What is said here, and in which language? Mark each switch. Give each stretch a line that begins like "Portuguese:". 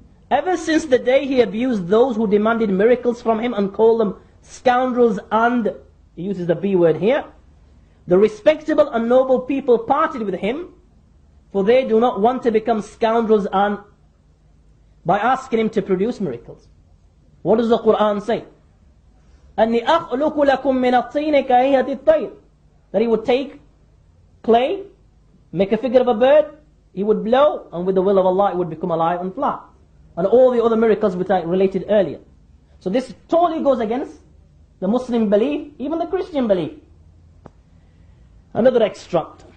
English: Ever since the day he abused those who demanded miracles from him and called them scoundrels and, he uses the B word here, the respectable and noble people parted with him, for they do not want to become scoundrels and by asking him to produce miracles. What does the Quran say?
Arabic: أَنِّي أَخْلُقُ لَكُم مِّنَ الطِّينِ كَهَيْئَةِ الطَّيْرِ.
English: That he would take clay, make a figure of a bird, he would blow, and with the will of Allah it would become alive and fly. And all the other miracles which I related earlier. So this totally goes against the Muslim belief, even the Christian belief. Another extract.